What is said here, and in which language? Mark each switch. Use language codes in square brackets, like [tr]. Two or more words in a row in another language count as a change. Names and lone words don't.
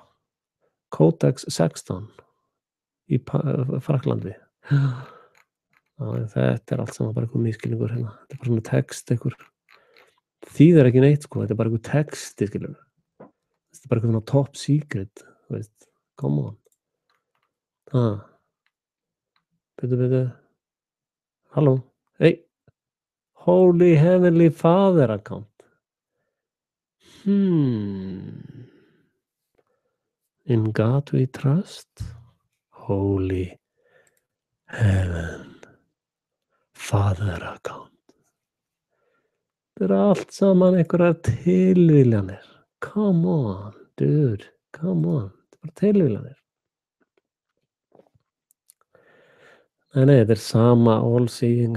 [is] Codex 16 í Frakklandi. Þetta er allt saman bara einhver misskilningur hérna. Þetta er bara svona text, einhver þýðir ekki neitt, sko. Þetta er bara einhver texti, skilur. Þetta er bara einhver svona [en] top secret, [is] þú veist. [en] Come on. [is] Bíddu. Halló? [en] Hey. Holy Heavenly Father account. In God we trust. Holy Heaven Father account. [is] Þetta er allt saman einhverjar tilviljanir. [en] Come on, dude. Come on. [is] Þetta er bara tilviljanir. Nei, þetta er sama [en] all seeing.